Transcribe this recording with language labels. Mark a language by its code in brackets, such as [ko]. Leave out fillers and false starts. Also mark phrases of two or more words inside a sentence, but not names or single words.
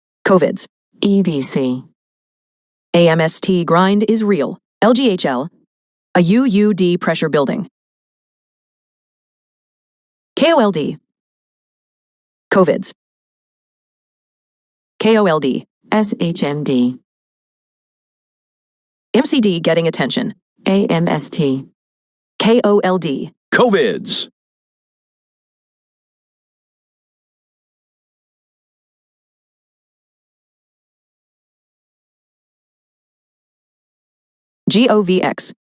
[en] COVIDs. EBC. AMST grind is real. LGHL. A UUD pressure building. KOLD. COVIDs. KOLD. SHMD. MCD getting attention. AMST. KOLD. COVIDs. GOVX.